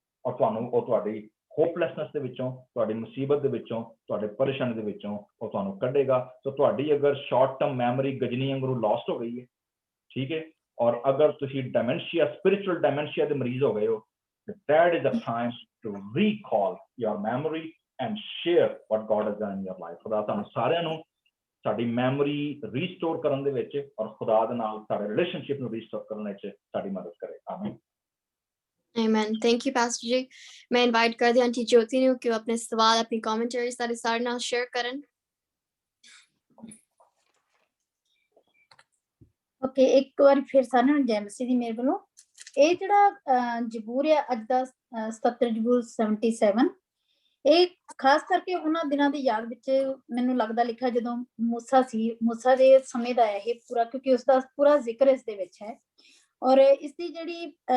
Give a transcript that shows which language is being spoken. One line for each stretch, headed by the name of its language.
Punjabi: और तुहानूं ਉਹ ਤੁਹਾਡੀ ਹੋਪਲੈਸਨੈਸ ਦੇ ਵਿੱਚੋਂ ਤੁਹਾਡੀ ਮੁਸੀਬਤ ਦੇ ਵਿੱਚੋਂ ਤੁਹਾਡੇ ਪਰੇਸ਼ਾਨੀ ਦੇ ਵਿੱਚੋਂ ਉਹ ਤੁਹਾਨੂੰ ਕੱਢੇਗਾ ਸੋ ਤੁਹਾਡੀ ਅਗਰ ਸ਼ਾਰਟ ਟਰਮ ਮੈਮਰੀ ਗਜਨੀ ਵਾਂਗੂ ਲਾਸਟ ਹੋ ਗਈ ਹੈ ਠੀਕ ਹੈ ਔਰ ਅਗਰ ਤੁਸੀਂ ਡਾਇਮੈਂਸ਼ੀਆ ਸਪਿਰਿਚੁਅਲ ਡਾਇਮੈਂਸ਼ੀਆ ਦੇ ਮਰੀਜ਼ ਹੋ ਗਏ ਹੋ
English: that is the time to recall your memory and share what God has done in your life
Punjabi: ਖੁਦਾ ਤੁਹਾਨੂੰ ਸਾਰਿਆਂ ਨੂੰ ਸਾਡੀ ਮੈਮਰੀ ਰੀਸਟੋਰ ਕਰਨ ਦੇ ਵਿੱਚ ਔਰ ਖੁਦਾ ਦੇ ਨਾਲ ਸਾਡੇ ਰਿਲੇਸ਼ਨਸ਼ਿਪ ਨੂੰ ਰੀਸਟੋਰ ਕਰਨ ਵਿੱਚ ਸਾਡੀ ਮਦਦ ਕਰੇ ਆਮੀਨ
English: Amen. Thank you, Pastor Ji.
Hindi: मैं invite कर दी आंटी ज्योति ने कि वो अपने सवाल अपनी commentaries सारे नाल share करन.
Punjabi: ਓਕੇ ਇੱਕ ਵਾਰ ਫਿਰ ਸਾਰਿਆਂ ਨੂੰ ਜੈ ਮਸੀਹ ਦੀ ਮੇਰ ਵੱਲੋਂ ਇਹ ਜਿਹੜਾ ਜ਼ਬੂਰ ਹੈ ਅੱਜ ਦਾ 77 ਜ਼ਬੂਰ 77 ਇਹ ਖਾਸ ਕਰਕੇ ਉਹਨਾਂ ਦਿਨਾਂ ਦੀ ਯਾਦ ਵਿੱਚ ਮੈਨੂੰ ਲੱਗਦਾ ਲਿਖਿਆ ਜਦੋਂ ਮੂਸਾ ਦੇ ਸਮੇਂ ਦਾ ਹੈ ਇਹ ਪੂਰਾ ਕਿਉਂਕਿ ਉਸ ਦਾ ਪੂਰਾ ਜ਼ਿਕਰ ਇਸ ਦੇ ਵਿੱਚ ਹੈ ਔਰ ਇਸ ਦੀ ਜਿਹੜੀ